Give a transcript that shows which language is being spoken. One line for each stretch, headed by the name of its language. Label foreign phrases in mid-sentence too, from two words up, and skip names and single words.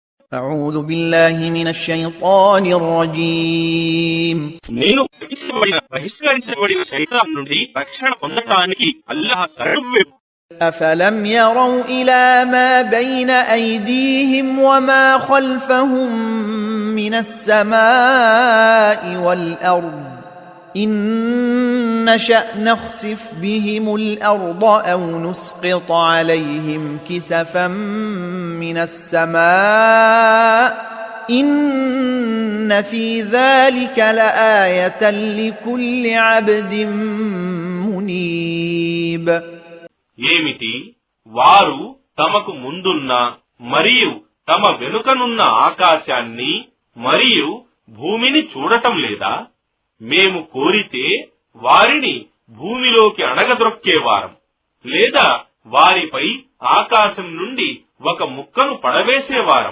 Arabic: أعوذ بالله من الشيطان الرجيم
Telugu: నేను బహిష్కరించబడిన శైతాన్ నుండి రక్షణ పొందటానికి అల్లాహ్ శరణు.
Arabic: أفلم يروا إلى ما بين أيديهم وما خلفهم من السماء والأرض إن نشأ نخسف بهم الأرض أو نسقط عليهم كسفا من السماء إن في ذلك لآية لكل عبد منيب.
Telugu: ఏమిటి వారు తమకు ముందున్న మరియు తమ వెనుకనున్న ఆకాశాన్ని మరియు భూమిని చూడటం లేదా? మేము కోరితే వారిని భూమిలోకి అణగద్రొక్కేవారం, లేదా వారిపై ఆకాశం నుండి ఒక ముక్కను పడవేసేవారం.